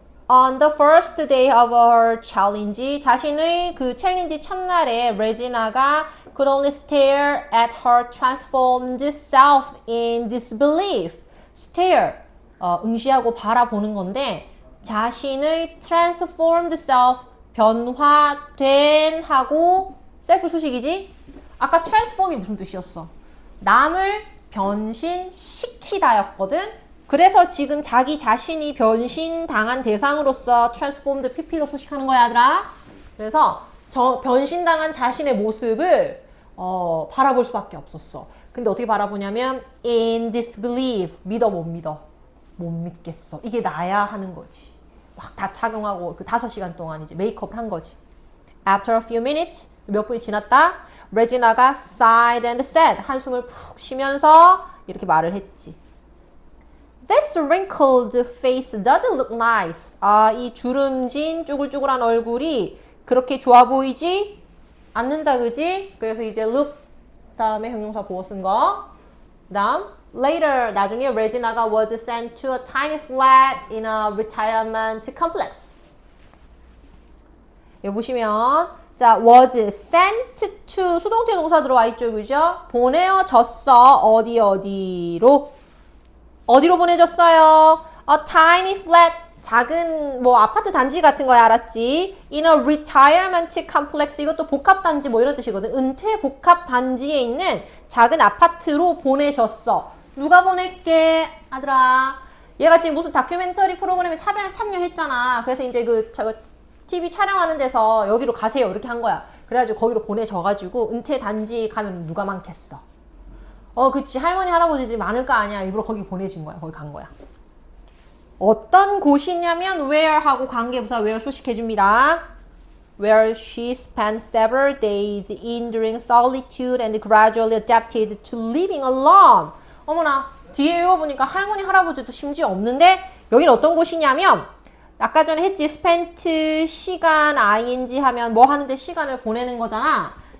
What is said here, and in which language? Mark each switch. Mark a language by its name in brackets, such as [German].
[English] On the first day of her challenge, [Korean] 자신의 그 챌린지 첫날에 레지나가 [English] could only stare at her transformed self in disbelief. [Korean] stare, 응시하고 바라보는 건데 자신의 [English] transformed self, [Korean] 변화된 하고 셀프 수식이지? 아까 transform이 무슨 뜻이었어? 남을 변신시키다였거든? 그래서 지금 자기 자신이 변신당한 대상으로서 transformed pp로 수식하는 거야, 얘들아. 그래서 변신당한 자신의 모습을 바라볼 수밖에 없었어. 근데 어떻게 바라보냐면 [English] in disbelief, [Korean] 믿어 못 믿어? 못 믿겠어. 이게 나야 하는 거지. 막 다 착용하고 그 5시간 동안 이제 메이크업 한 거지. [English] After a few minutes, [Korean] 몇 분이 지났다. 레지나가 [English] sighed and said, [Korean] 한숨을 푹 쉬면서 이렇게 말을 했지. [English] This wrinkled face doesn't look nice. [Korean] 이 주름진 쭈글쭈글한 얼굴이 그렇게 좋아 보이지 않는다, 그지? 그래서 이제 look 다음에 형용사 보어 쓴 거. 다음 [English] later, [Korean] 나중에 레지나가 [English] was sent to a tiny flat in a retirement complex. [Korean] 여기 보시면 자, was sent to 수동태 동사 들어와 있죠, 그죠? 보내어졌어. 어디로? 어디로 보내졌어요? [English] A tiny flat, [Korean] 작은 뭐 아파트 단지 같은 거야, 알았지? [English] In a retirement complex, [Korean] 이것도 복합 단지 뭐 이런 뜻이거든. 은퇴 복합 단지에 있는 작은 아파트로 보내졌어. 누가 보낼게, 아들아? 얘가 지금 무슨 다큐멘터리 프로그램에 참여했잖아. 그래서 이제 저 TV 촬영하는 데서 여기로 가세요 이렇게 한 거야. 그래가지고 거기로 보내져가지고 은퇴 단지 가면 누가 많겠어? 그치. 할머니 할아버지들이 많을 거 아니야. 일부러 거기 보내진 거야. 거기 간 거야. 어떤 곳이냐면 where 하고 관계부사 where 수식해줍니다. [English] Where she spent several days enduring solitude and gradually adapted to living alone. [Korean] 어머나, 뒤에 읽어보니까 할머니 할아버지도 심지어 없는데 여기는 어떤 곳이냐면 아까 전에 했지. spent 시간 ing 하면 뭐 하는데 시간을 보내는 거잖아.